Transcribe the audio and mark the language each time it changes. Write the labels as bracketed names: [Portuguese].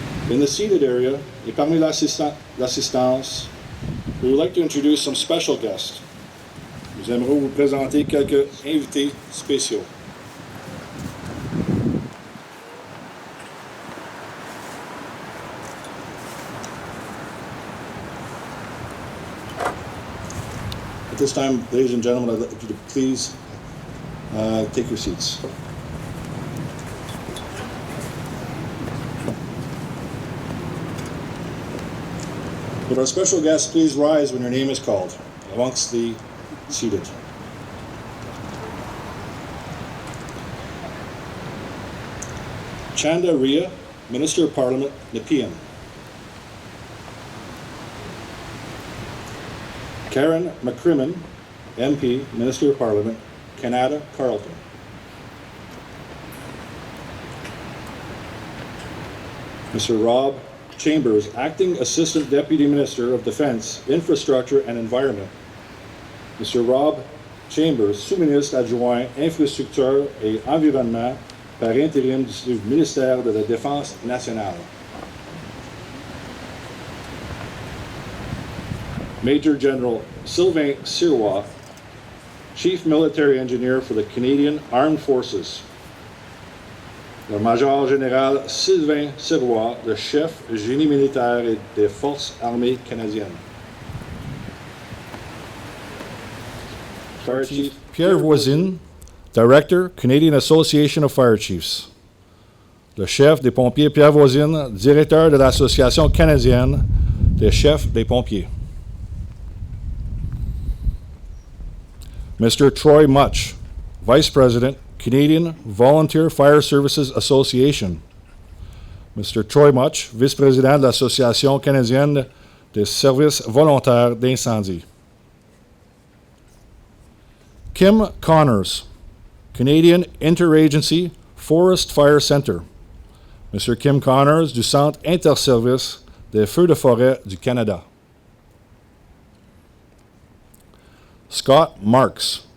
[English] In the seated area, [French] et parmi l'assistance, [English] we would like to introduce some special guests. [French] Nous aimerions vous présenter quelques invités spéciaux. [English] At this time, ladies and gentlemen, I'd like you to please take your seats. Would our special guests please rise when your name is called amongst the seated? Chanda Ria, Minister of Parliament, Nepean. Karen McCrimmon, MP, Minister of Parliament, Canada, Carleton. Mr. Rob Chambers, Acting Assistant Deputy Minister of Defence, Infrastructure and Environment. Mr. [French] Rob Chambers, sous-ministre adjoint Infrastructure et Environnement par intérim du ministère de la Défense nationale. [English] Major General Sylvain Sirois, Chief Military Engineer for the Canadian Armed Forces. [French] Le Major Général Sylvain Sirois, le chef génie militaire et des Forces armées canadiennes. [English] Fire Chief Pierre Voisine, Director, Canadian Association of Fire Chiefs. [French] Le chef des pompiers Pierre Voisine, directeur de l'Association canadienne des chefs des pompiers. [English] Mr. Troy Much, Vice President, Canadian Volunteer Fire Services Association. Mr. [French] Troy Much, Vice-président de l'Association canadienne des services volontaires d'incendie. [English] Kim Connors, Canadian Interagency Forest Fire Centre. Mr. [French] Kim Connors du Centre Interservice des Feux de forêt du Canada. Scott Marks,